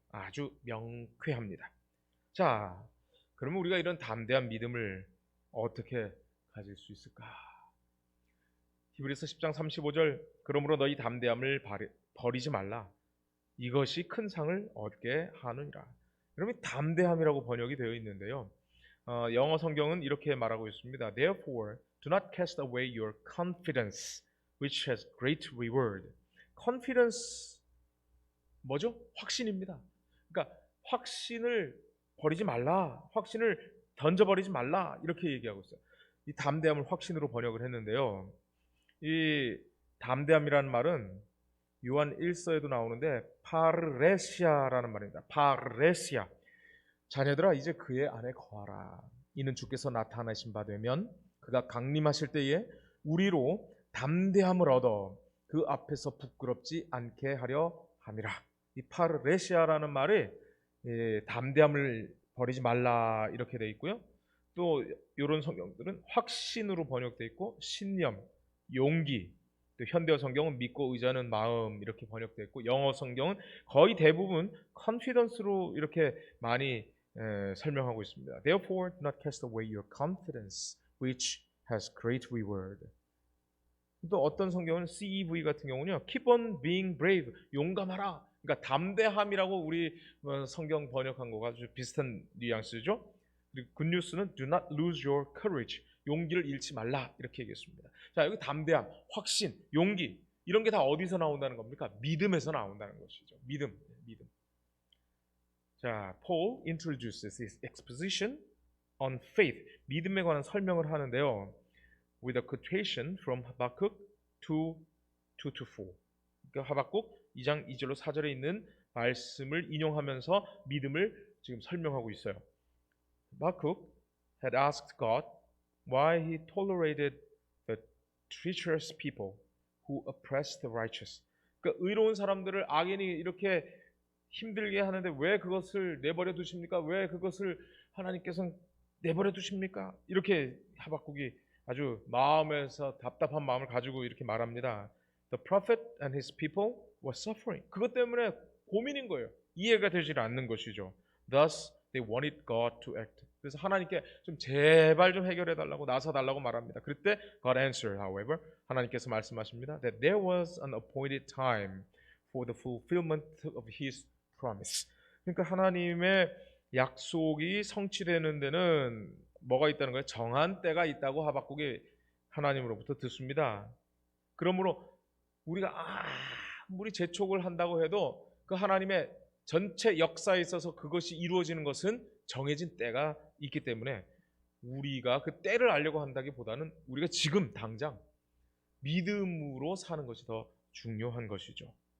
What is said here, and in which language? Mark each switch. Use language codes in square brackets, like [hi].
[ko] 아주 명쾌합니다. 자, 그러면 우리가 이런 담대한 믿음을 어떻게 가질 수 있을까? 히브리서 10장 35절, 그러므로 너희 담대함을 버리지 말라. 이것이 큰 상을 얻게 하느니라. 여러분, 담대함이라고 번역이 되어 있는데요. 영어 성경은 이렇게 말하고 있습니다. [en] Therefore, do not cast away your confidence, which has great reward. [ko] confidence 뭐죠? 확신입니다. 그러니까 확신을 버리지 말라, 확신을 던져버리지 말라, 이렇게 얘기하고 있어요. 이 담대함을 확신으로 번역을 했는데요. 이 담대함이라는 말은 요한 1서에도 나오는데 파르레시아라는 말입니다. 파르레시아. 자녀들아 이제 그의 안에 거하라. 이는 주께서 나타나신 바 되면 그가 강림하실 때에 우리로 담대함을 얻어 그 앞에서 부끄럽지 않게 하려 함이라. 이 파르레시아라는 말이 담대함을 버리지 말라 이렇게 되어 있고요. 또 이런 성경들은 확신으로 번역되어 있고 신념, 용기, 또 현대어 성경은 믿고 의지하는 마음 이렇게 번역되어 있고 영어 성경은 거의 대부분 confidence로 이렇게 많이 설명하고 있습니다. [en] Therefore, do not cast away your confidence, which has great reward. [ko] 또 어떤 성경은 CEV 같은 경우는요, [en] keep on being brave, [ko] 용감하라. 그러니까 담대함이라고 우리 성경 번역한 거가 아주 비슷한 뉘앙스죠. 그리고 굿뉴스는 [en] do not lose your courage, [ko] 용기를 잃지 말라 이렇게 얘기했습니다. 자, 여기 담대함, 확신, 용기 이런 게 다 어디서 나온다는 겁니까? 믿음에서 나온다는 것이죠. 믿음. [en] 자, Paul introduces his exposition on faith. [ko] 믿음에 관한 설명을 하는데요. [en] With a quotation from Habakkuk 2:2-4. [ko] 그러니까 하박국 2장 2절로 4절에 있는 말씀을 인용하면서 믿음을 지금 설명하고 있어요. [en] Habakkuk had asked God why he tolerated the treacherous people who oppressed the righteous. [ko] 그러니까 의로운 사람들을 악인이 이렇게 힘들게 하는데 왜 그것을 내버려 두십니까? 왜 그것을 하나님께서는 내버려 두십니까? 이렇게 하박국이 아주 마음에서 답답한 마음을 가지고 이렇게 말합니다. [en] The prophet and his people were suffering. [ko] 그것 때문에 고민인 거예요. 이해가 되지 않는 것이죠. [en] Thus they wanted God to act [ko] 그래서 하나님께 좀 제발 좀 해결해 달라고 나서 달라고 말합니다. 그때 [en] God answered, however, [ko] 하나님께서 말씀하십니다. [en] That there was an appointed time for the fulfillment of His promise. [ko] 그러니까 하나님의 약속이 성취되는 데는 뭐가 있다는 거예요? 정한 때가 있다고 하박국이 하나님으로부터 듣습니다. 그러므로 우리가 아무리 재촉을 한다고 해도 그 하나님의 전체 역사에 있어서 그것이 이루어지는 것은 정해진 때가 있기 때문에 우리가 그 때를 알려고 한다기보다는 우리가 지금 당장 믿음으로 사는 것이 더 중요한 것이죠.